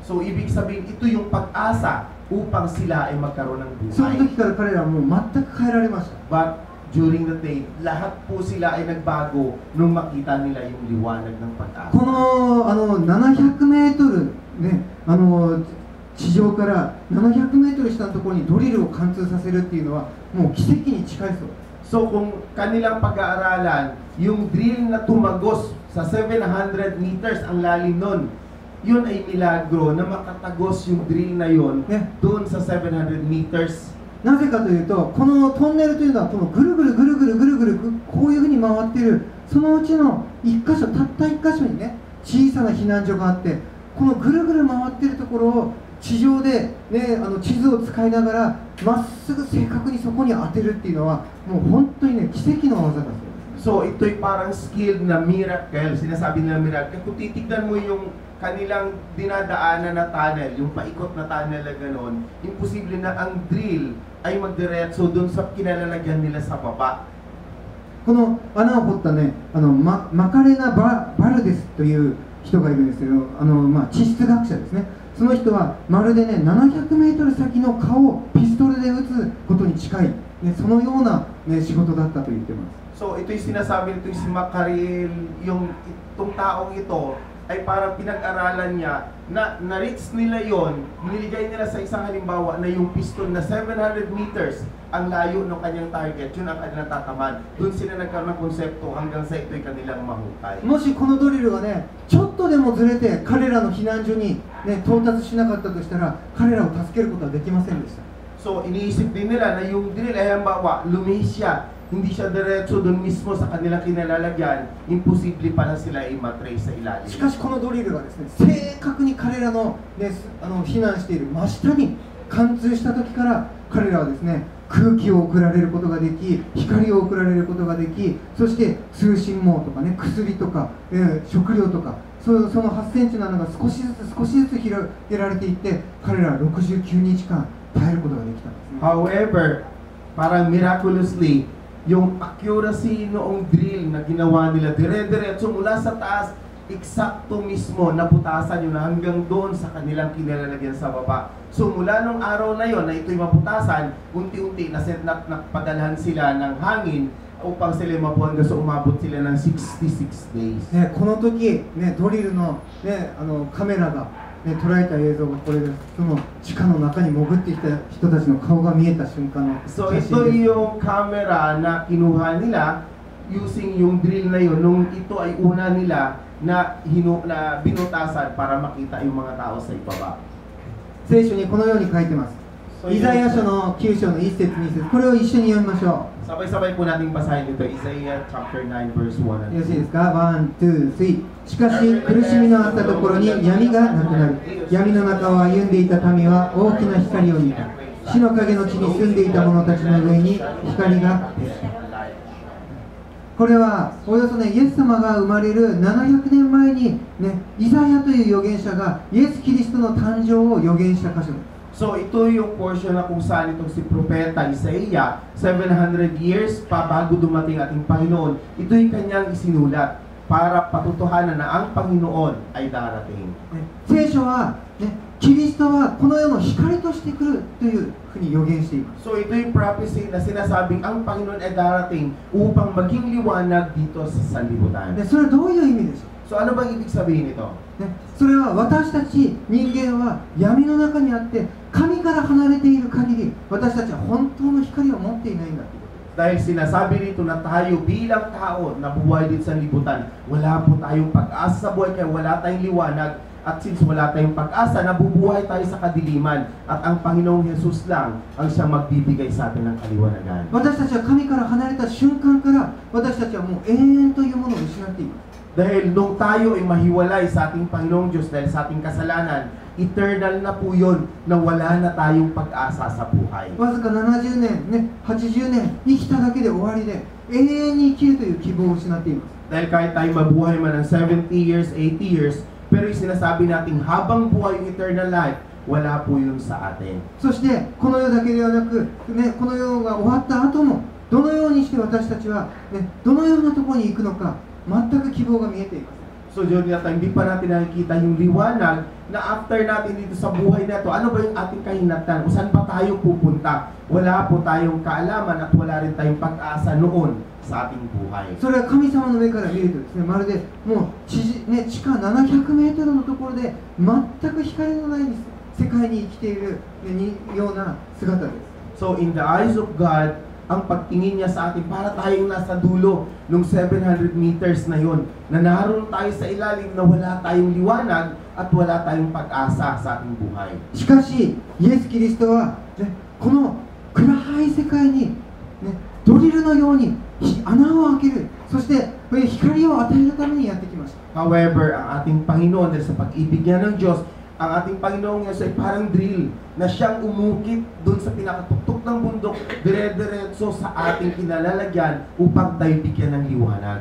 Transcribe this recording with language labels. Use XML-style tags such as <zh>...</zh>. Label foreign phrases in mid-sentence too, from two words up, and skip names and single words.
<tl>So, ibig sabihin, ito yung pag-asa upang sila ay magkaroon ng その buhay.</tl> <ja>時から彼らはもう全く変えられました。</ja> <en>But during the day,</en> <tl>lahat po sila ay nagbago nung makita nila yung liwanag ng pag-asa.</tl> <ja>この700メートルね、地上から700メートル下のところにドリルを貫通させるっていうのはもう奇跡に近いそうです。</ja> <tl>So kung kanilang pag-aaralan, yung drill na tumagos sa 700 meters ang lalim nun. Yun ay milagro na makatagos yung drill na yun doon sa 700 meters.</tl> <ja>なぜかというと、このトンネルというのはこのぐるぐるぐるぐるぐるぐるこういうふうに回っている、そのうちの1箇所、たった1箇所にね、小さな避難所があって、このぐるぐる回っているところを地上で、ね、地図を使いながらまっすぐ正確にそこに当てるっていうのはもう本当にね、奇跡の技だそうです。</ja> <tl>So ito'y parang skilled na miracle, sinasabi nila miracle. Kung titignan mo yung kanilang dinadaanan na tunnel, yung paikot na tunnel na gano'n, imposible na ang drill ay magdiretso dun sa kinalalagyan nila sa baba.</tl> <ja>この穴を掘ったね、マカレナ・バルデスという人がいるんですけど、地質学者ですね。その人はまるでね、700メートル先の顔をピストルで撃つことに近い、ね、そのような、ね、仕事だったと言ってます。</ja> <tl>So ito'y sinasabi nito si Makarel, yung itong taong ito ay parang pinag-aralan niya na na-reach nila yon, niligay nila sa isang halimbawa na yung piston na 700 meters ang layo ng kanyang target, yun ang kanilang tataman. Doon sila nagkaroon ng konsepto hanggang sa ito'y kanilang mahukay.</tl> <ja>もしこのドリルがね、ちょっとでもずれて彼らの避難所に、ね、到達しなかったとしたら、彼らを助けることはできませんでした。</ja> <tl>So iniisip din nila na yung drill ay halimbawa, lumihis siya, hindi siya diretso doon mismo sa kanilang kinalalagyan, imposible pala sila i-matrace sa ilalim.</tl> <ja>しかしこのドリルがですね、正確に彼らの、ね、避難している真下に貫通した時から彼らはですね、空気を送られることができ、光を送られることができ、そして通信網とかね、薬とか、食料とか、その8センチの穴が少しずつ広げられていって、彼らは69日間耐えることができたんですね。</ja> <tl>However, parang miraculously, yung accuracy noong drill na ginawa nila, dire-diretso mula sa taas, eksakto mismo naputasan yun hanggang doon sa kanilang kinalalagyan sa baba. So mula nung araw na yon na ito'y maputasan, unti-unti napadalhan sila ng hangin upang sila mabuhan hanggang sa umabot sila ng 66 days.</tl> <ja>ね、この時、ね、ドリルの、ね、カメラが、ね、捉えた映像がこれです。その地下の中に潜ってきた人たちの顔が見えた瞬間の写真です。</ja> <tl>So ito yung camera na kinuha nila using yung drill na yun nung ito ay una nila na binutasan para makita yung mga tao sa ibaba.</tl> <ja>聖書にこのように書いてます。イザヤ書の9章の1節2節、これを一緒に読みましょう。</ja> <tl>Sabay-sabay po nating basahin dito, Isaiah</tl> <en>chapter 9 verse 1.</en> <ja>よろしいですか？ 1, 2, 3。しかし苦しみのあったところに闇がなくなる。闇の中を歩んでいた民は大きな光を見た。死の影の地に住んでいた者たちの上に光が照った。これはおよそね、イエス様が生まれる700年前に、ね、イザヤという預言者がイエス・キリストの誕生を預言した箇所です。</ja> <tl>So ito yung portion na kung saan itong si Propeta Isaiah, 700 years pa bago dumating ating Panginoon, ito yung kanyang isinulat para patutuhanan na ang Panginoon ay darating.</tl> <ja>聖書は、ね、キリストはこの世の光として来るというふうに予言しています。</ja> <tl>So ito yung prophecy na sinasabing ang Panginoon ay darating upang maging liwanag dito sa sanlibutan.</tl> <ja>それはどういう意味でしょう？</ja> <tl>So ano bang ibig sabihin nito?</tl> <ja>それは私たち人間は闇の中にあって神から離れている限り私たちは本当の光を持っていないんだということです。</ja> <tl>Dahil sinasabi rito na tayo bilang tao na buhay dito sa libutan, wala po tayong pag-asa sa buhay kaya wala tayong liwanag. At since wala tayong pag-asa, nabubuhay tayo sa kadiliman at ang Panginoong Jesus lang ang siyang magbibigay sa atin ng kaliwanagan.</tl> <ja>私たちは神から離れた瞬間から私たちはもう永遠というものを失っています。</ja> <tl>Dahil nung tayo ay mahiwalay sa ating Panginoong Diyos dahil sa ating kasalanan, eternal na po yun na wala na tayong pag-asa sa buhay.</tl> <ja>わずか70年、ね、80年生きただけで終わりで永遠に生きるという希望を失っています。</ja> <tl>Dahil kahit tayo mabuhay man ng 70 years, 80 years, pero yung sinasabi natin habang buhay yung</tl> <en>eternal life,</en> <tl>wala po yun sa atin.</tl> <ja>そしてこの世だけではなく、ね、この世が終わった後もどのようにして私たちは、ね、どのようなところに行くのか全く希望が見えています。</ja> <tl>So yun yata, hindi pa natin nakikita yung liwanag na after natin dito sa buhay na ito, ano ba yung ating kahinatnan? O saan pa tayo pupunta? Wala po tayong kaalaman at wala rin tayong pag-asa noon sa ating buhay.</tl> <ja>それは神様の目から見るとですね、まるでもう地下700メートルのところで全く光のない世界に生きているような姿です。</ja> <en>So in the eyes of God,</en> <tl>ang pagtingin niya sa atin para tayong nasa dulo ng 700 meters na yon, na naroon tayo sa ilalim na wala tayong liwanag at wala tayong pag-asa sa ating buhay.</tl> <ja>しかし、イエス・キリストは、ね、この暗い世界に、ね、ドリルのように穴を開ける、そして光を与えるためにやってきました。</ja> <tl>However, ang ating Panginoon, dahil sa pag-ibig niya ng Diyos, ang ating Panginoong Yesu ay parang drill na siyang umukit doon sa pinakatuktok ng bundok, dire-diretso sa ating kinalalagyan upang tayo bigyan ng liwanag.</tl>